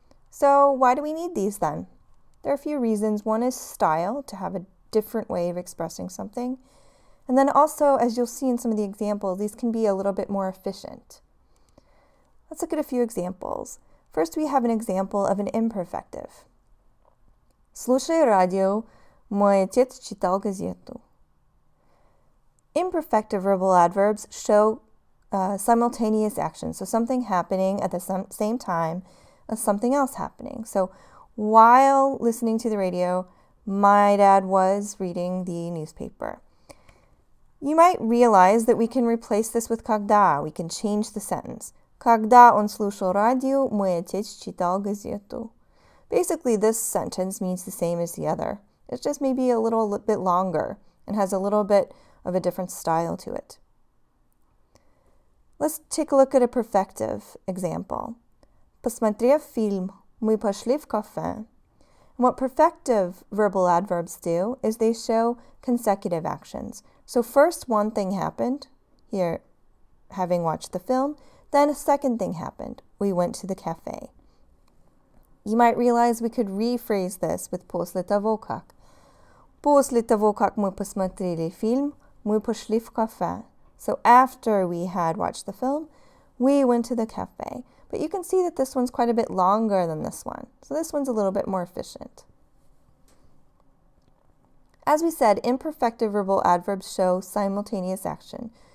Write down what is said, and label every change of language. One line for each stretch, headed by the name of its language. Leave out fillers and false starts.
English: So why do we need these then? There are a few reasons. One is style, to have a different way of expressing something. And then also, as you'll see in some of the examples, these can be a little bit more efficient. Let's look at a few examples. First, we have an example of an imperfective.
Russian: Слушай радио, мой отец читал газету.
English: Imperfective verbal adverbs show simultaneous action, so something happening at the same time as something else happening. So while listening to the radio, my dad was reading the newspaper. You might realize that we can replace this with когда. We can change the sentence.
Russian: Когда он слушал радио, мой отец читал газету.
English: Basically, this sentence means the same as the other. It's just maybe a little bit longer and has a little bit of a different style to it. Let's take a look at a perfective example.
Russian: Посмотрев фильм, мы пошли в кафе.
English: What perfective verbal adverbs do is they show consecutive actions. So first one thing happened, here, having watched the film, then a second thing happened. We went to the cafe. You might realize we could rephrase this with
Russian: после того как. После того как мы посмотрели фильм, мы пошли в кафе.
English: So after we had watched the film, we went to the cafe. But you can see that this one's quite a bit longer than this one. So this one's a little bit more efficient. As we said, imperfective verbal adverbs show simultaneous action.